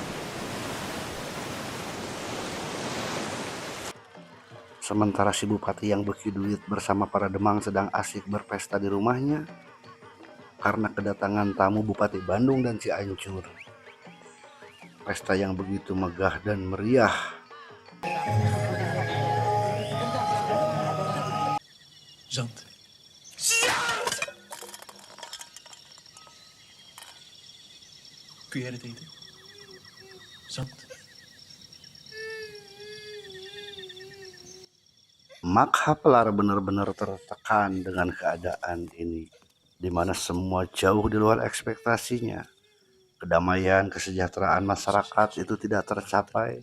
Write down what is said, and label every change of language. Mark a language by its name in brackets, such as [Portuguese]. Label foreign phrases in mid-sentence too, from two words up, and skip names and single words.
[Indonesian] Sementara si Bupati yang beki duit bersama para demang sedang asik berpesta di rumahnya karena kedatangan tamu Bupati Bandung dan Cianjur. Pesta yang begitu megah dan meriah. [Dutch] Zand. Kun jij het eten? Zand. [Indonesian] Mak Haplar benar-benar tertekan dengan keadaan ini, di mana semua jauh di luar ekspektasinya. Kedamaian, kesejahteraan masyarakat itu tidak tercapai.